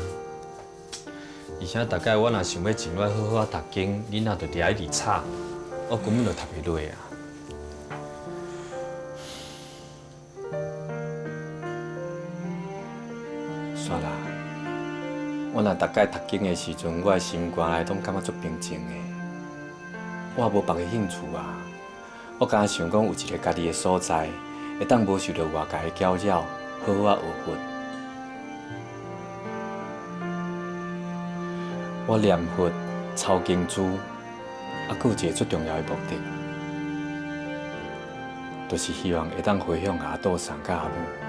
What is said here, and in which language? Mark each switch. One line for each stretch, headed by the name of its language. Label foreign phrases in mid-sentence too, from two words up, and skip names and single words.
Min Nan Chinese: 而且大概我若想要进来好好读经，囡仔就伫遐一直吵，我根本就读袂落啊！算啦，我若逐摆读经的时阵，我的心肝内拢感觉足平静的。我也无别个兴趣啊，我敢想讲有一个家己的所在，会当无受到外界的搅扰，好好学佛。我念佛、抄经书，还佫有一个最重要的目的，就是希望会当回向阿杜桑甲阿母。